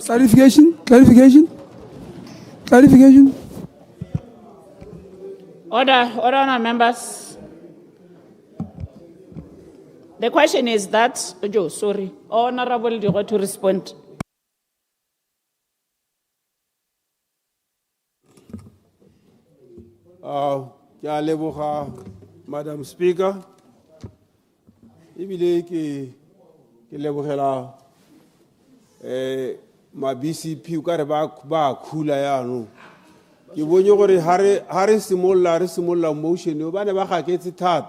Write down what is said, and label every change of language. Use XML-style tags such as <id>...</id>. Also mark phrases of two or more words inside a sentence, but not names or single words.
<en>Clarification. Order, members. The question is that, Joe, sorry, Honorable, you got to respond.</en> <tn>ke a leboga</tn> <en>Madam Speaker.</en> <tn>Ebile ke lebogela ma BCP o ka re ba khula yaanong. Ke bone gore ha re simolola motion o ba ne ba gaketse thata.</tn>